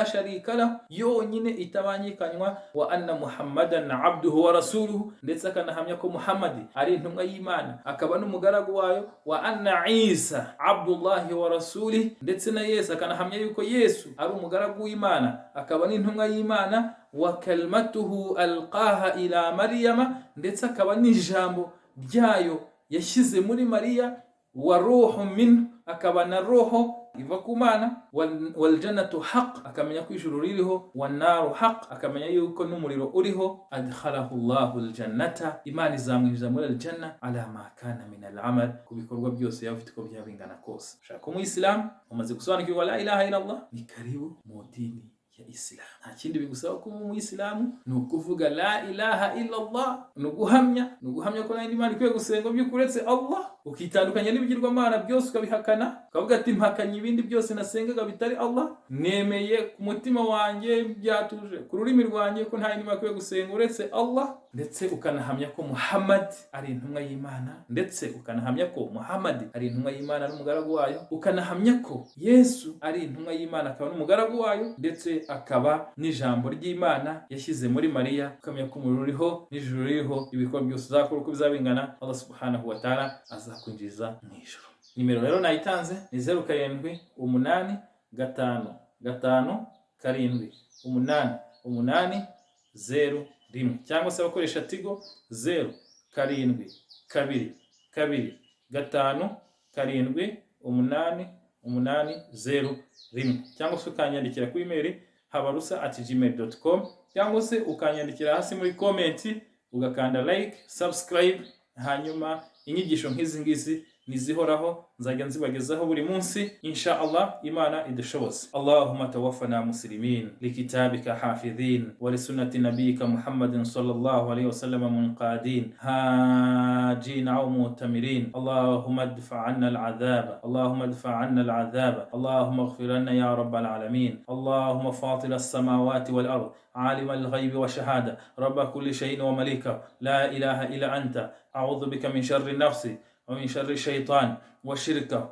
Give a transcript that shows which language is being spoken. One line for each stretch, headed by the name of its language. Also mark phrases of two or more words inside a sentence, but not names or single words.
Arabic: شريك له,
Kinyarwanda: yonyine itabangikanywa,
Arabic: وأن محمدا عبده ورسوله,
Kinyarwanda: ndetse akanahamya ko Muhammad ari intumwa y'Imana akaba n'umugaragu wayo,
Arabic: وأن عيسى عبد الله ورسوله,
Kinyarwanda: ndetse na Yesu akanahamya yuko Yesu ari umugaragu w'Imana akaba n'intumwa y'Imana,
Arabic: وكلمته ألقاها إلى مريم,
Kinyarwanda: ndetse akaba n'ijambo ryayo yashyize muri Mariya,
Arabic: وروح منه,
Kinyarwanda: akaba na roho iva ku Mana,
Arabic: والجنة حق,
Kinyarwanda: akamenya ko ijuru ririho,
Arabic: والنار حق,
Kinyarwanda: akamenya yuko n'umuriro uriho,
Arabic: أدخله الله الجنة,
Kinyarwanda: Imana izamwinjiza muri aljanna
Arabic: على ما كان من العمل,
Kinyarwanda: ku bikorwa byose yafite ko byabingana kose. Shaka umuyisilamu umaze gusobanukirwa
Arabic: لا إله إلا الله,
Kinyarwanda: ni karibu mu dini ya Islam. Nta kindi bigusaba ko mu Islamu ni ukuvuga
Arabic: لا إله إلا الله,
Kinyarwanda: ni uguhamya ko nta Imana ikwiye gusenga by'ukuretse Allah, ukitandukanya n'ibigirwamana byose ukabihakana, ukavuga ati mpakanye ibindi byose nasengaga bitari Allah, nemeye ku mutima wanjye byatuje ku rurimi rwanjye ko nta Imana ikwiye gusenga uretse Allah, ndetse ukanahamya ko Muhammad ari intumwa y'Imana, ndetse ukanahamya ko Muhammad ari intumwa y'Imana n'umugaragu wayo, ukanahamya ko Yesu ari intumwa y'Imana akaba n'umugaragu wayo, ndetse akaba n'ijambo ry'Imana yashyize muri Mariya, ukamenya ko umuriro uriho n'ijuru ririho, ibikorwa byose uzakora uko bizabingana
Arabic: الله سبحانه وتعالى
Kinyarwanda: azakwinjiza mu ijuru. Nimero rero nayitanze ni 0785578801 cyangwa se abakoresha Tigo 0772257880 cyangwa se ukanyandikira kuri email habarusa@gmail.com cyangwa se ukanyandikira hasi muri comment ugakanda like, subscribe, hanyuma inyigisho nk'izi ngizi nizihoraho nzajya nzibagezaho buri munsi
Arabic: إن شاء الله,
Kinyarwanda: Imana idushoboze.
Arabic: اللهم توفنا مسلمين لكتابك حافظين ولسنة نبيك محمد صلى الله عليه وسلم منقادين حاجين أو معتمرين. اللهم ادفع عنا العذاب، اللهم ادفع عنا العذاب، اللهم اغفر لنا يا رب العالمين. اللهم فاطر السماوات والأرض, عالم الغيب وشهادة، رب كل شيء ومليكه، لا إله إلا أنت، أعوذ بك من شر النفس ومن شر الشيطان والشركة.